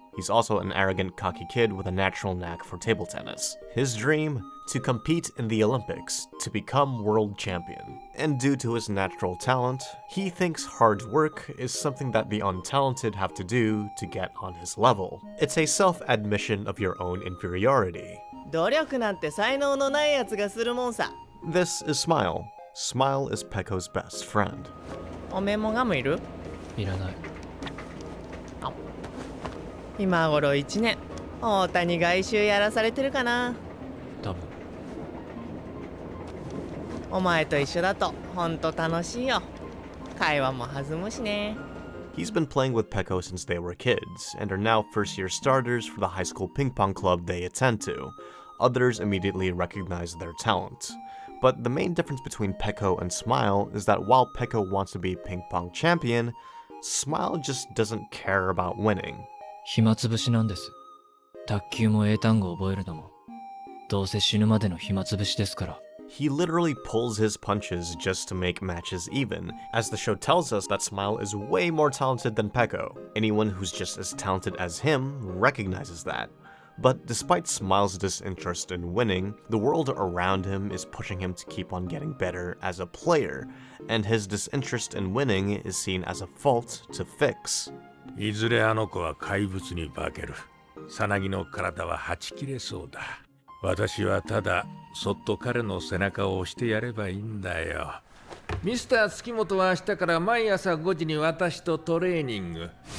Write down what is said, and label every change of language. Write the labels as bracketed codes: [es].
[en] He's also an arrogant, cocky kid with a natural knack for table tennis. His dream? To compete in the Olympics, to become world champion. And due to his natural talent, he thinks hard work is something that the untalented have to do to get on his level. It's a self-admission of your own inferiority. [ja] 努力なんて才能のないやつがするもんさ。 [en] This is Smile. Smile is Peko's best friend. [ja] おめえもガムいる？いらない。今頃1年、大谷外周やらされてるかな？多分。お前と一緒だとほんと楽しいよ。会話も弾むしね。 [en] He's been playing with Peko since they were kids, and are now first-year starters for the high school ping pong club they attend to. Others immediately recognize their talent. But the main difference between Peko and Smile is that while Peko wants to be ping pong champion, Smile just doesn't care about winning. [ja] 暇つぶしなんです。卓球も英単語覚えるのも。どうせ死ぬまでの暇つぶしですから。 [en] He literally pulls his punches just to make matches even, as the show tells us that Smile is way more talented than Peko. Anyone who's just as talented as him recognizes that. But despite Smile's disinterest in winning, the world around him is pushing him to keep on getting better as a player, and his disinterest in winning is seen as a fault to fix. [ja] いずれあの子は怪物に化ける。さなぎの体ははち切れそうだ。私はただそっと彼の背中を押してやればいいんだよ。ミスター月本は明日から毎朝5時に私とトレーニング。